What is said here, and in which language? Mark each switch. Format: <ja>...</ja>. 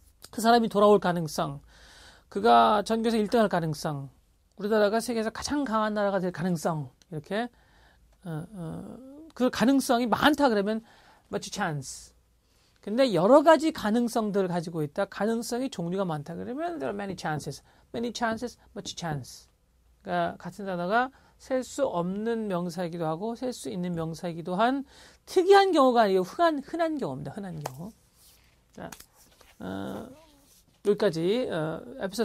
<ko>그 사람이 돌아올 가능성, 그가 전교에서 1등할 가능성, 우리나라가 세계에서 가장 강한 나라가 될 가능성 이렇게 그 가능성이 많다 그러면 much chance. 근데 여러 가지 가능성들을 가지고 있다. 가능성이 종류가 많다 그러면</ko> <en>there are many chances, much chance.</en> <ko>그러니까 같은 단어가 셀 수 없는 명사이기도 하고 셀 수 있는 명사이기도 한 특이한 경우가 아니고 흔한 경우입니다. 흔한 경우. 자, 여기까지 에피소드</ko>